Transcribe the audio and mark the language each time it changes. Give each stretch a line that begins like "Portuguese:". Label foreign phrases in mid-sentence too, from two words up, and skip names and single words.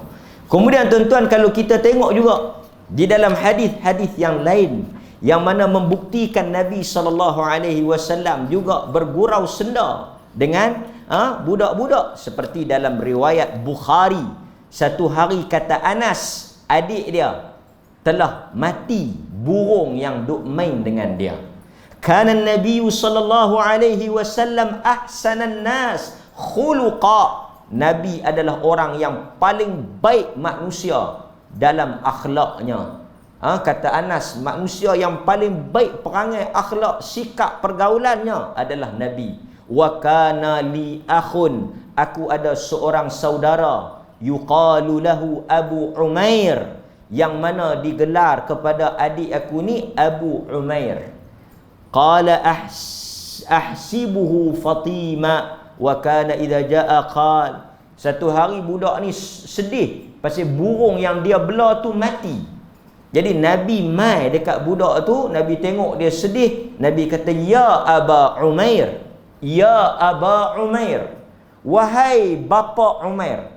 Malay: Kemudian tuan-tuan, kalau kita tengok juga di dalam hadis-hadis yang lain yang mana membuktikan Nabi SAW juga bergurau senda dengan budak-budak, seperti dalam riwayat Bukhari, satu hari kata Anas, adik dia telah mati burung yang duk main dengan dia.
Arabic: كان النبي SAW أحسن الناس خلقا,
Malay: Nabi adalah orang yang paling baik manusia dalam akhlaknya. Kata Anas, manusia yang paling baik perangai, akhlak, sikap pergaulannya adalah Nabi.
Arabic: وكان لي أخ,
Malay: aku ada seorang saudara,
Arabic: يقال له أبو عمير,
Malay: yang mana digelar kepada adik aku ni Abu Umair.
Arabic: قال أحسبه فطيما وكان إذا جاء قال.
Malay: Satu hari budak ni sedih pasal burung yang dia bela tu mati. Jadi Nabi mai dekat budak tu, Nabi tengok dia sedih, Nabi kata,
Arabic: يا أبا عمير، يا أبا عمير,
Malay: wahai bapa Umair.